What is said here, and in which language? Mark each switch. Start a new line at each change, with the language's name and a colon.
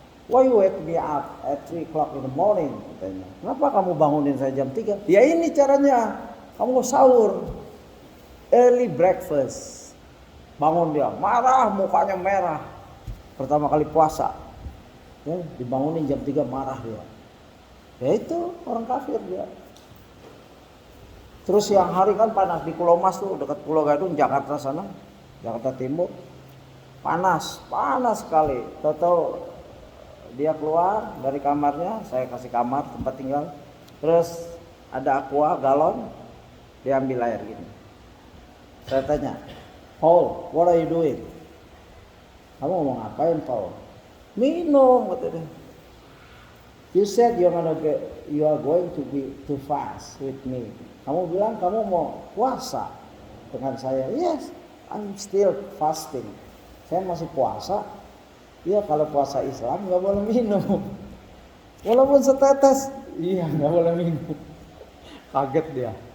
English: Why you wake me up at 3 o'clock in the morning?
Indonesian: Katanya. Kenapa kamu bangunin saya jam 3? Ya ini caranya. Kamu sahur.
English: Early breakfast.
Indonesian: Bangun dia. Marah, mukanya merah. Pertama kali puasa. Ya, dibangunin jam 3 marah dia. Ya itu orang kafir dia. Terus siang hari kan panas di Pulau Mas tuh, dekat Pulau Gadung, Jakarta sana, Jakarta Timur, panas sekali. Tahu dia keluar dari kamarnya, saya kasih kamar tempat tinggal, terus ada aqua galon, dia ambil air gini. Saya tanya, Paul,
English: what are you doing?
Indonesian: Kamu mau ngapain, Paul? Minum, kata dia.
English: You said you are going to fast with me.
Indonesian: Kamu bilang kamu mau puasa dengan saya.
English: Yes, I'm still fasting.
Indonesian: Saya masih puasa. Iya, kalau puasa Islam nggak boleh minum. Walaupun setetes, iya nggak boleh minum. Kaget dia.